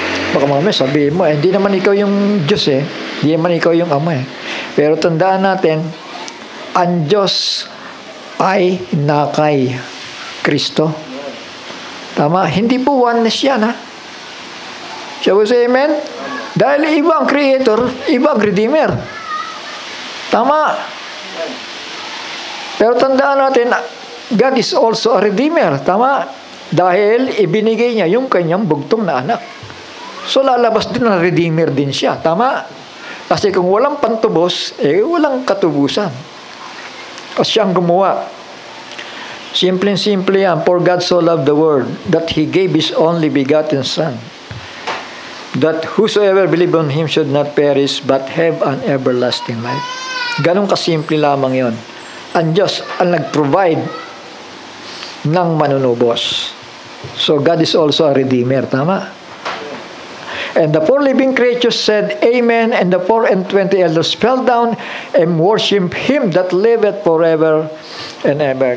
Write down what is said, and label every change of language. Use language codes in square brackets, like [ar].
[tl] Baka mamaya sabihin mo, hindi naman ikaw yung Diyos hindi naman ikaw yung Ama Pero tandaan natin, ang Diyos ay nakay Kristo. Tama? Hindi po oneness yan, [en] Shall we say amen? [tl] Dahil iba ang creator, iba ang redeemer. Tama? Pero tandaan natin, [en] God is also a redeemer. [tl] Tama? Dahil ibinigay niya yung kanyang bugtong na anak. So lalabas din na redeemer din siya. Tama? Kasi kung walang pantubos, walang katubusan. Kasi siya ang gumawa. Simple yan. [en] For God so loved the world that He gave His only begotten Son, that whosoever believe on Him should not perish but have an everlasting life. [tl] Ganun kasimple lamang yon. Ang Diyos ang nag-provide ng manunubos. [en] So God is also a redeemer. [tl] Tama? [en] And the four living creatures said, Amen. And the 24 elders fell down and worshiped Him that liveth forever and ever.